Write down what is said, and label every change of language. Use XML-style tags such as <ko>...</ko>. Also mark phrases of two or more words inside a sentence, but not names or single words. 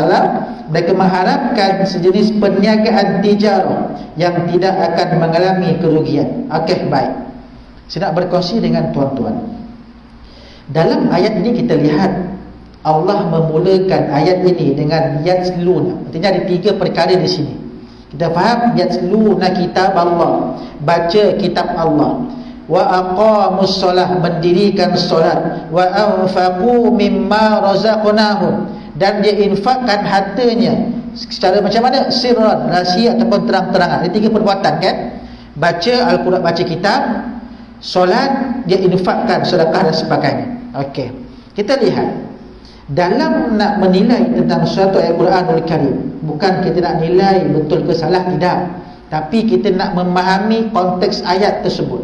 <ms>Mereka mengharapkan sejenis perniagaan tijarah yang tidak akan mengalami kerugian. Okey, baik. Saya nak berkongsi dengan tuan-tuan. Dalam ayat ini kita lihat Allah memulakan ayat ini dengan yatluna. Artinya ada 3 perkara di sini. Kita faham</ms> <ar>yatluna kitab Allah,</ar> <ms>baca kitab Allah.</ms> <ar>Wa aqamus solah,</ar> <ms>mendirikan solat.</ms> <ar>Wa anfaqu mimma razaqnahum,</ar> <ms>dan dia infakkan hartanya secara macam mana? Sirran, rahsia ataupun terang-terangan. Ada 3 perbuatan kan? Baca Al-Quran, baca kitab, solat, dia infakkan sedekah dan sebagainya. Okey. Kita lihat dalam nak menilai tentang suatu ayat Quranul Karim, bukan kita nak nilai betul ke salah, tidak, tapi kita nak memahami konteks ayat tersebut.</ms>